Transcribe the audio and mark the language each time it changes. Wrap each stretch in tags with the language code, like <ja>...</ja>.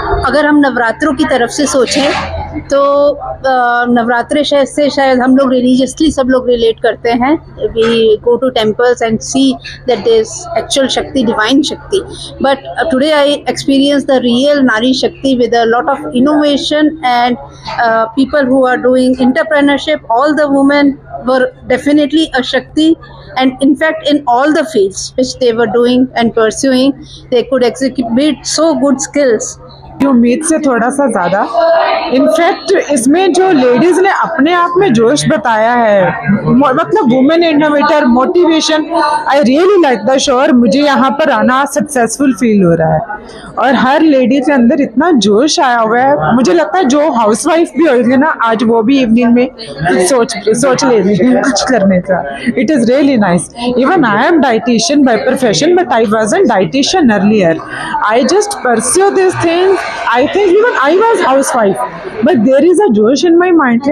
<hi>अगर हम नवरात्रों की तरफ से सोचें तो नवरात्रे से शायद हम लोग रिलीजियसली सब लोग रिलेट करते हैं।</hi> <en>We go to temples and see that there is actual shakti, divine shakti. But today I experience the real nari shakti with a lot of innovation and people who are doing entrepreneurship. All the women were definitely a Shakti, and in fact in all the fields which they were doing and pursuing, they could exhibit so good skills.</en> <hi>उम्मीद से थोड़ा सा ज़्यादा। In fact इसमें जो ladies ने अपने आप में जोश बताया है, मतलब women innovator, motivation, I really like the show. और मुझे यहाँ पर आना सक्सेसफुल फील हो रहा है और हर लेडी के अंदर इतना जोश आया हुआ है। मुझे लगता है जो हाउसवाइफ भी होगी ना, आज वो भी इवनिंग में सोच ले रही है कुछ करने का। It is really nice.</hi> <en>Even I am dietitian by profession, but I wasn't dietitian earlier. I just pursue this thing. I think even I was housewife, but there is a josh in my mind.</en>